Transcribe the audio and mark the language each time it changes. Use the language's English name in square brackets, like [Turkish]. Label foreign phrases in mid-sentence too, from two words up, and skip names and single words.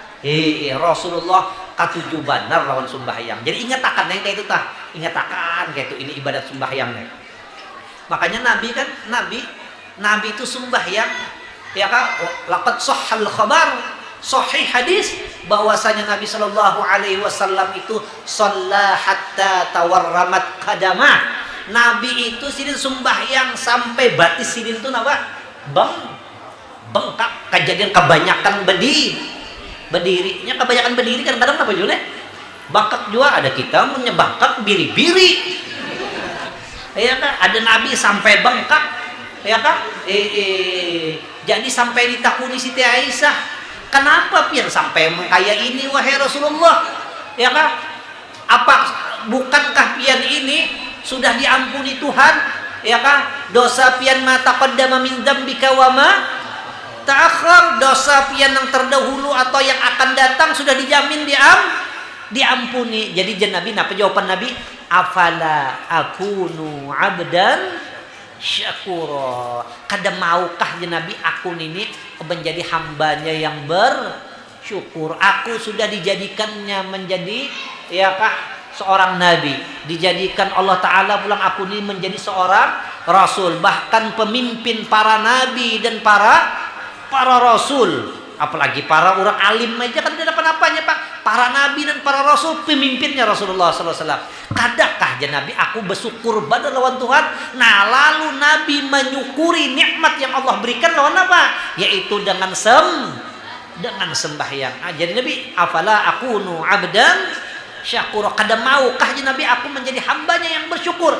[Banjar] Rasulullah ketujuh benar lawan sembahyang. [Indonesian] Jadi ingat akan yang kayak itu ingat akan kayak itu ini ibadat sembahyangnya. Makanya Nabi itu sembahyang ya kan. [Arabic] لقد صح الخبر صحيح الحديث bahwasanya Nabi صلى الله عليه وسلم itu صلى حتى تورمت قدماه. [Banjar] Nabi itu sidin sembahyang sampai batis sidin itu apa? [Indonesian] Bengkak. Kejadian kebanyakan berdirinya kebanyakan berdiri kadang-kadang apa juga bengkak juga. Ada kita punya bengkak biri-biri ya kan. Ada Nabi sampai bengkak ya kan. [Banjar] Jadi sampai ditakuni Siti Aisyah, kenapa pian sampai kayak ini wahai Rasulullah? Ya kah? Apa bukankah pian ini sudah diampuni Tuhan? Ya kah? Dosa pian [Arabic] ما تقدم من ذنبك وما تأخر, [Banjar] dosa pian yang terdahulu atau yang akan datang sudah dijamin diampuni. [Indonesian] Jadi Nabi, apa jawaban Nabi? [Arabic] أفلا أكون عبدا شكورا. [Banjar] Kada maukah Nabi aku ini menjadi hambanya yang bersyukur. Aku sudah dijadikannya menjadi ya kah seorang nabi, dijadikan Allah Ta'ala pulang aku ini menjadi seorang rasul, bahkan pemimpin para nabi dan para rasul. [Indonesian] Apalagi para orang alim aja kan tidak apa-apanya Pak. Para nabi dan para rasul pemimpinnya Rasulullah SAW. [Banjar] Kadakah Nabi aku bersyukur pada lawan Tuhan? Nah lalu Nabi menyukuri nikmat yang Allah berikan lawan apa? [Indonesian] Yaitu dengan sembahyang. [Arabic] Jadi Nabi أفلا أكون عبدا شكورا. [Banjar] Kada maukah Nabi aku menjadi hambanya yang bersyukur?